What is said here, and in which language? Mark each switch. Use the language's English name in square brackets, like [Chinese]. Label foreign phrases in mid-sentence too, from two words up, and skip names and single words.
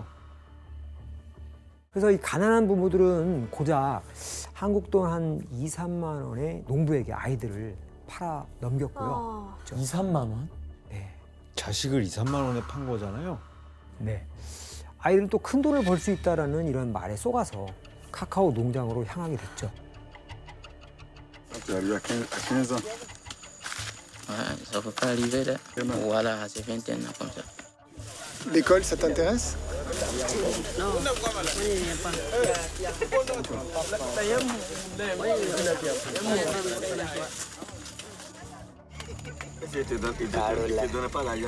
[Korean] 그래서 이 가난한 부모들은 고작 한국 돈 한 2, 3만 원에 농부에게 아이들을 팔아 넘겼고요. 2, 3만 원? 네. 자식을 2, 3만 원에 판 거잖아요. 네. 아이들은 또 큰 돈을 벌 수 있다라는 이런 말에 속아서 카카오 농장으로 향하게 됐죠. [French] Tu arrives à 15 ans. Ouais, ça peut pas arriver là. Voilà, c'est 21 ans comme ça. L'école, ça t'intéresse? Je te donne pas l'argent.